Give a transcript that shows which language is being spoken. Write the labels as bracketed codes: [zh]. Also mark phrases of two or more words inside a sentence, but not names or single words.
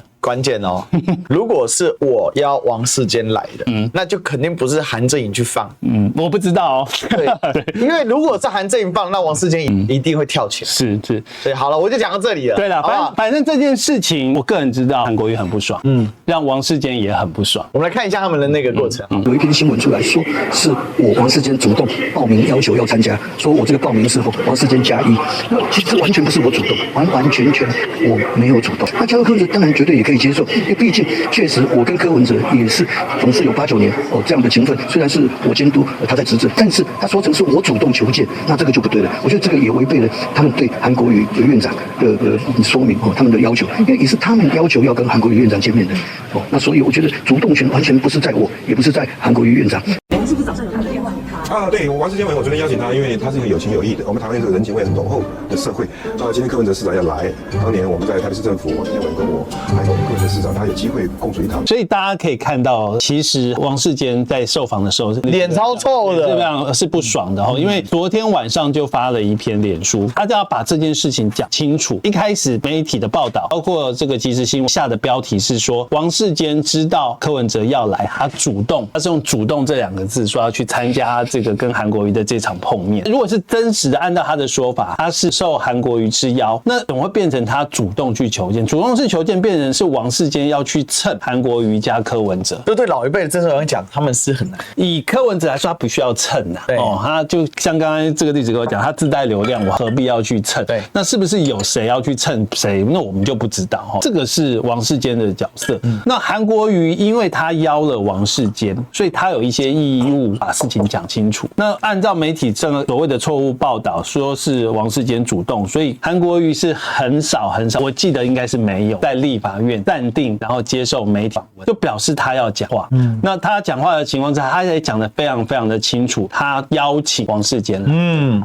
[zh] 關鍵哦，如果是我邀王世堅來的，那就肯定不是韓正穎去放。我不知道哦。對，因為如果是韓正穎放，那王世堅一定會跳起来。是。对，好了，我就講到這裡了。對了，反正這件事情，我個人知道韓國瑜很不爽，讓王世堅也很不爽。我們來看一下他們的那個過程。有一篇新聞出來說，是我王世堅主動報名要求要參加，說我這個報名是王世堅加1，那其實完全不是我主動，完全我沒有主動。那加入柯文哲當然絕對也可以接受，因為畢竟確實我跟柯文哲也是總是有8、9年這樣的情分，雖然是我監督他在執政，但是他說成是我主動求見，那這個就不對了。我覺得這個也違背了他們對韓國瑜院長的說明他們的要求，因為也是他們要求要跟韓國瑜院長見面的那所以我覺得主動權完全不是在我，也不是在韓國瑜院長。您是不是早上有打电話给他？对，王世坚委员，我昨天邀請他，因為他是一個有情有義的。我們台灣這個人情味很濃厚的社會。今天柯文哲市長要來，當年我們在台北市政府，王世堅委員跟我，還有柯文哲市長，他有機會共處一堂。所以大家可以看到，其實王世堅在受訪的時候臉超臭的，是不爽的因為昨天晚上就發了一篇臉書，他就要把這件事情講清楚。一開始媒體的報道，包括這個即時新聞下的標題是說，王世堅知道柯文哲要來，他主動，他是用主動這2個字說要去參加這個跟韓國瑜的這場碰面。如果是真實的按照他的說法，他是受韓國瑜之邀，那怎麼會變成他主動去求見？主动是求見，变成是王世堅要去蹭韓國瑜加柯文哲。这对老一辈的政治人讲，他們是很難。以柯文哲來說，他不需要蹭他就像剛剛這個例子跟我講，他自帶流量，我何必要去蹭？對，那是不是有誰要去蹭誰？那我們就不知道這個是王世堅的角色。那韓國瑜因為他邀了王世堅，所以他有一些義務把事情講清楚。那按照媒體這個所謂的錯誤報道，說是王世堅主動，所以韓國瑜是很少，我記得應該是沒有在立法院暫定，然後接受媒體訪問，就表示他要講話。那他講話的情況下，他也講得非常非常的清楚，他邀請王世堅來。